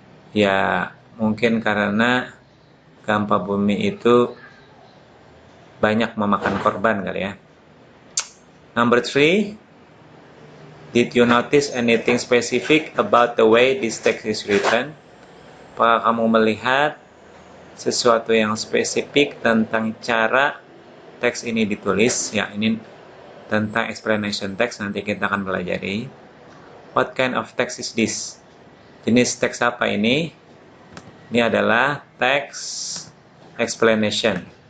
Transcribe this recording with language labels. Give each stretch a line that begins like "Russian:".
Indonesian: Ya, mungkin karena gempa bumi itu banyak memakan korban kali ya.
English: Number 3. Did you notice anything specific about the way this text is written?
Indonesian: Apakah kamu melihat sesuatu yang spesifik tentang cara teks ini ditulis? Ya, ini tentang explanation text, nanti kita akan pelajari.
English: What kind of text is this?
Indonesian: Jenis teks apa ini? Ini adalah text explanation.